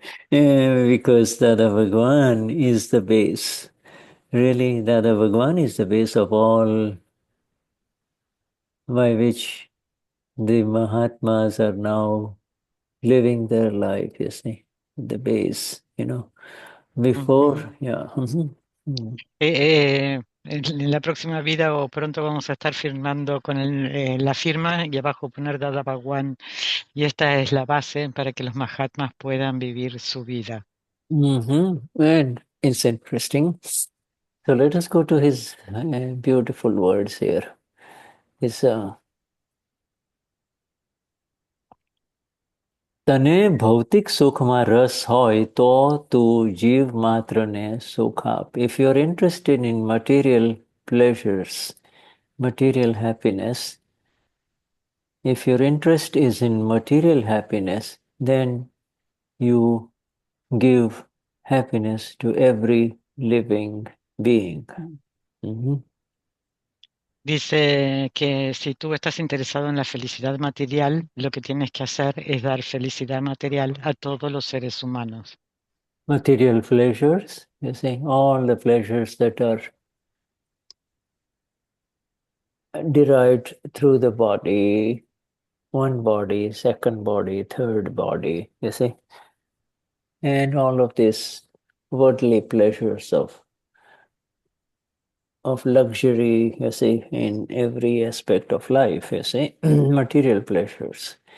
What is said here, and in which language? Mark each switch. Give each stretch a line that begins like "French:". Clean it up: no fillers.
English: Because Dada Bhagwan is the base. Really, Dada Bhagwan is the base of all by which the Mahatmas are now living their life, you see, the base, before, Ujú. yeah.
Spanish: En la próxima vida o pronto vamos a estar firmando con la firma y abajo poner Dada Bhagwan. Y esta es la base para que los Mahatmas puedan vivir su vida.
English: And it's interesting. So let us go to his beautiful words here. His
Gujarati: તને ભૌતિક સુખમાં રસ હોય તો તું જીવ માત્રને સુખ આપ.
English: If you're interested in material pleasures, material happiness, if your interest is in material happiness, then you give happiness to every living being.
Spanish: Dice que si tú estás interesado en la felicidad material, lo que tienes que hacer es dar felicidad material a todos los seres humanos.
English: Material pleasures, you see, all the pleasures that are derived through the body, one body, second body, third body, you see, and all of these worldly pleasures of luxury, you see, in every aspect of life, you see, material pleasures.